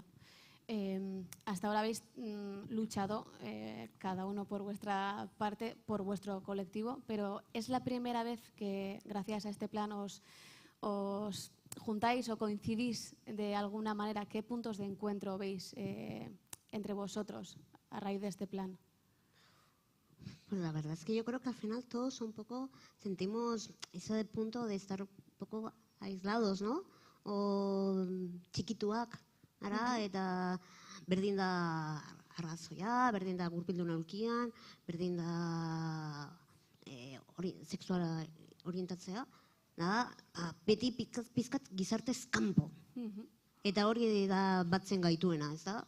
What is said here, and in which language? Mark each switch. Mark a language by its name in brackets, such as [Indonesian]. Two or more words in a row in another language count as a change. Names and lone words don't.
[Spanish] Hasta ahora habéis luchado cada uno por vuestra parte, por vuestro colectivo, pero ¿es la primera vez que gracias a este plan os juntáis o coincidís de alguna manera? ¿Qué puntos de encuentro veis entre vosotros a raíz de este plan? Pues la verdad es que yo creo que al final todos un poco sentimos ese punto de estar un poco aislados, ¿no? [Basque] O txikituak, eta berdin da arrazoia, berdin da gurpildun aulkian, berdin da sexuala orientatzea, beti pizkat gizartez kanpo. Eta hori da batzen gaituena, ez da?